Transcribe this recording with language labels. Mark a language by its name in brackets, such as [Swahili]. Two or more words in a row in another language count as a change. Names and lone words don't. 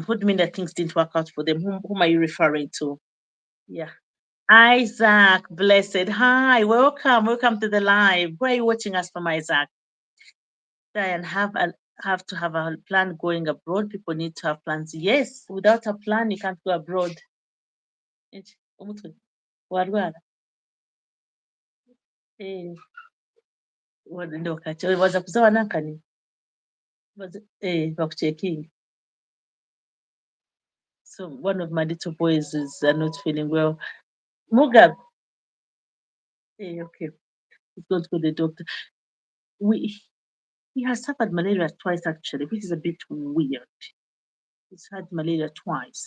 [English] Who do you mean that things didn't work out for them? Whom are you referring to? Yeah. Isaac, blessed. Hi, welcome. Welcome to the live. Where are you watching us from, Isaac? Diane, have to have a plan going abroad. People need to have plans. Yes, without a plan, you can't go abroad. Warwara. Eh, waza kuzawa nankani bakuchecking. So one of my little boys is not feeling well. Mugab, okay, he's going to go to the doctor. We He has suffered malaria twice actually, which is a bit weird. He's had malaria twice.